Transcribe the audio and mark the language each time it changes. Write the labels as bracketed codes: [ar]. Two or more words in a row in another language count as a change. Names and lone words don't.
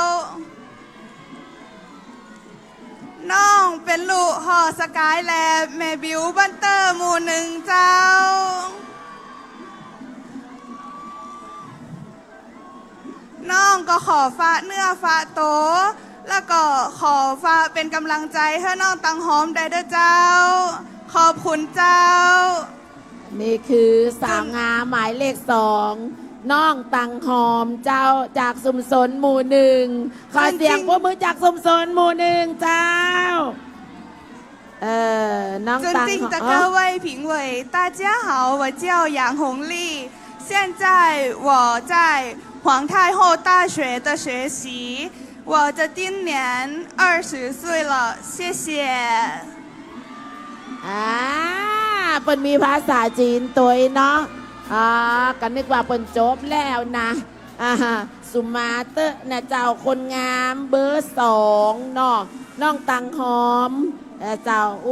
[th] น้องเป็นลูกหอสกายแลบแม่บิวบันเตอร์หมู่1เจ้า น้องก็ขอฝากเนื้อฝากโตวแล้วก็ขอฝากเป็นกำลังใจให้น้องตังหอมได้เด้อเจ้า ขอบคุณเจ้า นี่คือสาวงามหมายเลข2น้องตังหอมเจ้าจากสุมสนหมู่1ขอเสียงปรบมือจากสุมสนหมู่1เจ้าน้องตังหอม [zh] 尊敬的各位评委，大家好，我叫杨红丽，现在我在皇太后大学的学习，我的今年20岁了，谢谢。 [th] เปิ้นมีภาษาจีนตัวเนาะกันนึกว่าเปิ้นจบแล้วนะสุมาเตอร์นะเจ้าคนงามเบอร์2เนาะน้องตังหอมเจ้าอู้